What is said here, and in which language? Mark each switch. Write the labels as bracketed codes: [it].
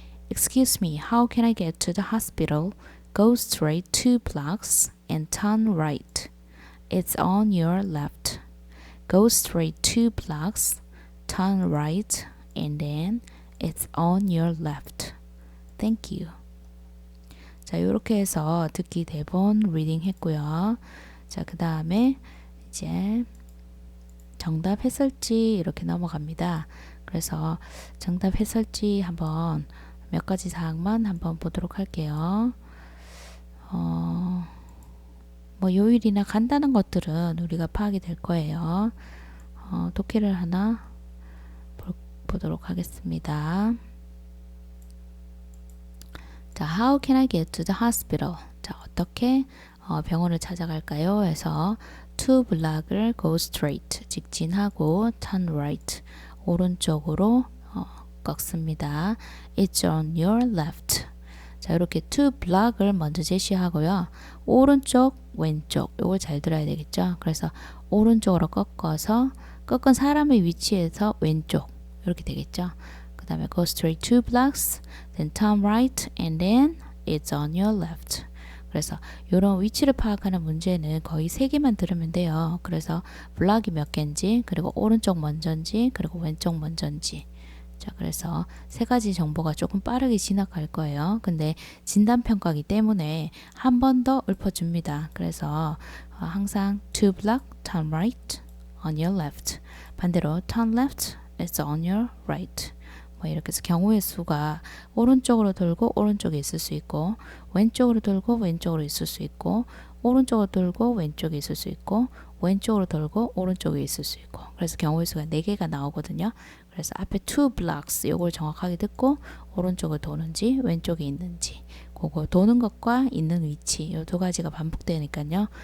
[en] Excuse me, how can I get to the hospital? Go straight 2 blocks and turn right. It's on your left. Go straight 2 blocks, turn right, and then it's on your left. Thank you. [ko] 자, 이렇게 해서 듣기 대본 리딩 했고요. 자, 그 다음에 이제 정답 해설지 이렇게 넘어갑니다. 그래서 정답 해설지 한번 몇 가지 사항만 한번 보도록 할게요. 뭐 요일이나 간단한 것들은 우리가 파악이 될 거예요. 독해를 하나 보도록 하겠습니다. [en] 자, how can I get to the hospital? [ko] 자, 어떻게 병원을 찾아갈까요? 해서 [en] to block을 go straight, [ko] 직진하고 [en] turn right, [ko] 오른쪽으로 꺾습니다. [en] It's on your left. [ko] 자, 이렇게 to block을 먼저 제시하고요. 오른쪽, 왼쪽, 요걸 잘 들어야 되겠죠? 그래서 오른쪽으로 꺾어서 꺾은 사람의 위치에서 왼쪽, 이렇게 되겠죠? 그 다음에 [en] go straight 2 blocks, then turn right, and then it's on your left. [ko] 그래서 이런 위치를 파악하는 문제는 거의 3개만 들으면 돼요. 그래서 블락이 몇 개인지, 그리고 오른쪽 먼저인지, 그리고 왼쪽 먼저인지. 자, 그래서 3가지 정보가 조금 빠르게 지나갈 거예요. 근데 진단평가기 때문에 한 번 더 읊어줍니다. 그래서 항상 [en] 2 block, turn right, on your left. [ko] 반대로 [en] turn left, it's on your right. [ko] 뭐 이렇게 해서 경우의 수가 오른쪽으로 돌고 오른쪽에 있을 수 있고, 왼쪽으로 돌고 왼쪽으로 있을 수 있고, 오른쪽으로 돌고 왼쪽에 있을 수 있고, 왼쪽으로 돌고 오른쪽에 있을 수 있고. 그래서 경우의 수가 4개가 나오거든요. 그래서 앞에 2 blocks 요걸 정확하게 듣고 오른쪽을 도는지 왼쪽에 있는지, 그거 도는 것과 있는 위치 이 2가지가 반복되니까요.